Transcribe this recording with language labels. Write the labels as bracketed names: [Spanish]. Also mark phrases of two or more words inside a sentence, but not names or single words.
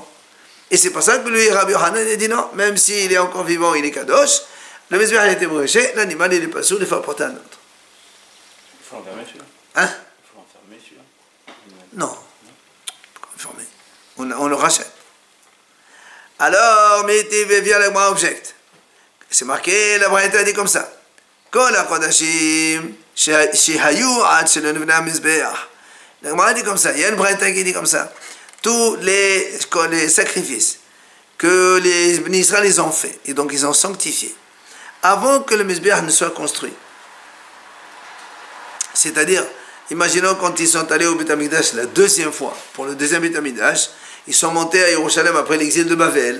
[French] Et c'est pour ça que lui, Rabbi Hanan, il dit non, même s'il est encore vivant, il est kadosh, le Mizbeach il a été bréché, l'animal il est pas sourd, il faut apporter un autre. Il faut enfermer celui-là. Hein? Il faut enfermer celui-là. Non. Enfermer. On le rachète. Alors, mais vient le moi object. C'est marqué, la Braïta dit comme ça. [Hebrew] כל הקדשים שהיו עד שלא נבנה מזבח. [French] La Braïta dit comme ça. Il y a une Braïta qui dit comme ça. Tous les sacrifices que les Bnei Israël ils ont fait, et donc ils ont sanctifié, avant que le mizbeach ne soit construit. C'est-à-dire, imaginons quand ils sont allés au Beit HaMikdash la deuxième fois, pour le deuxième Beit HaMikdash, ils sont montés à Jérusalem après l'exil de Babel.